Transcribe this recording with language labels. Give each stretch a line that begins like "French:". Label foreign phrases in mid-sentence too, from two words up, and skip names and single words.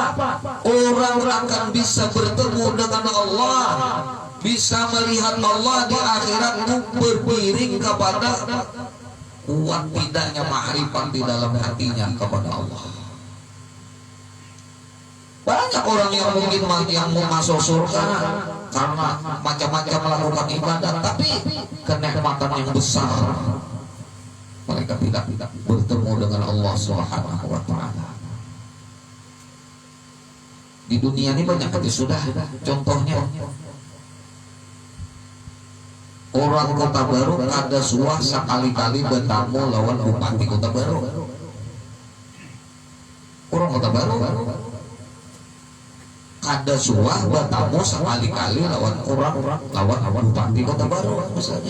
Indonesian: Orang akan bisa bertemu dengan Allah, bisa melihat Allah di akhirat itu berpiring kepada kuat tidaknya ma'rifat di dalam hatinya kepada Allah. Banyak orang yang mungkin yang mau masuk surga karena macam-macam melakukan ibadah, tapi kenikmatan yang besar mereka tidak bertemu dengan Allah
Arabic: سبحانه وتعالى.
Indonesian: Di dunia ini banyak sudah contohnya.
Banjar: Orang Kota Baru ada suah sekali-kali bertamu lawan bupati Kota Baru. Orang Kota Baru ada suah bertamu sekali-kali lawan bupati Kota Baru misalnya.